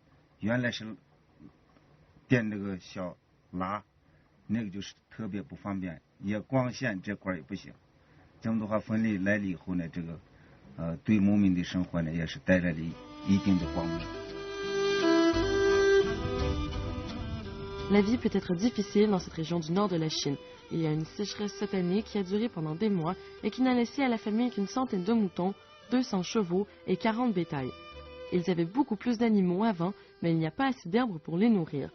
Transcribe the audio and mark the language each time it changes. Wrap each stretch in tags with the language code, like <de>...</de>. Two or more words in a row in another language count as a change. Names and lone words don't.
<zh>原来是电这个小拉，那个就是特别不方便，也光线这块也不行。这么的话，风力来了以后呢，这个对农民的生活呢，也是带来了一定的光明。</zh> <fr>La vie peut être difficile dans cette région du nord de la Chine. Il y a une sécheresse cette année qui a duré pendant des mois et qui n'a laissé à la famille qu'une centaine de moutons, 200 chevaux et 40 bétails. Ils avaient beaucoup plus d'animaux avant, mais il n'y a pas assez d'herbes pour les nourrir.</fr>